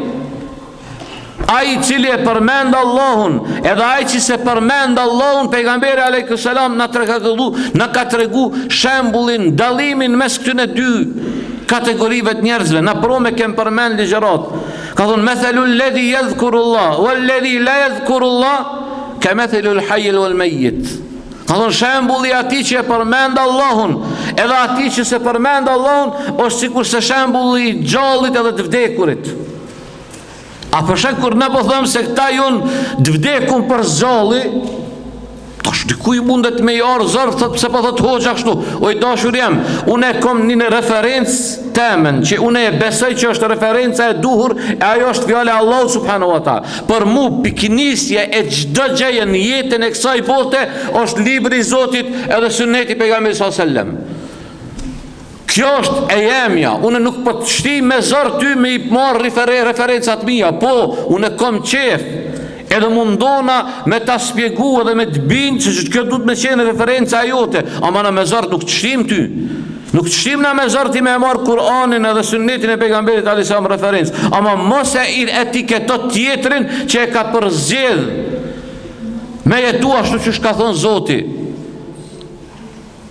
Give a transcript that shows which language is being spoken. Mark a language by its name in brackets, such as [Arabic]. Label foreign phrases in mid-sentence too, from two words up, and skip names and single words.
[Albanian] Ai cili e përmend Allahun, edhe ai që se përmend Allahun, pejgamberi [Arabic] عليه السلام [Albanian] na ka tregu shembullin, dallimin mes këtyre dy kategorive të njerëzve. Na prome kem përmend ligjërat. Ka thonë [Arabic] مثل الذي يذكر الله والذي لا يذكر الله كمثل الحي والميت. [Albanian] Ka thonë shembulli atij që e përmend Allahun edhe atij që se përmend Allahun është sikur se shembulli i gjallit edhe të vdekurit. A përshek kur ne po thëmë se këta jonë të vdekun për zgjalli, tash dikuj mundet me jarë zërë, thëtë pse po thëtë hoxha kështu, oj dashur jam, une kom një referencë temen, që une e besoj që është referenca e duhur, e ajo është fjale Allah [Arabic] سبحانه وتعالى. [Albanian] Për mu, piknisje e gjdo gjeje në jetën e kësaj bote, është libri i Zotit edhe sunneti pejgamberit [Arabic] صلى الله عليه وسلم. [Albanian] Kjo është e jemja, une nuk po të shti me zërë ty me i marë referencat mija, po, une kom qef, edhe mundona me ta spjegu edhe me të bindë që kjo du të me qenë referenca jote, ama në me zërë nuk të shtim ty, nuk të shtim në me zërë ti me marë Kur'anin edhe sunnetin e pejgamberit alisam referencë, ama mos e i etiketot tjetrin që e ka përzjedh, me jetu ashtu që shka thonë Zoti.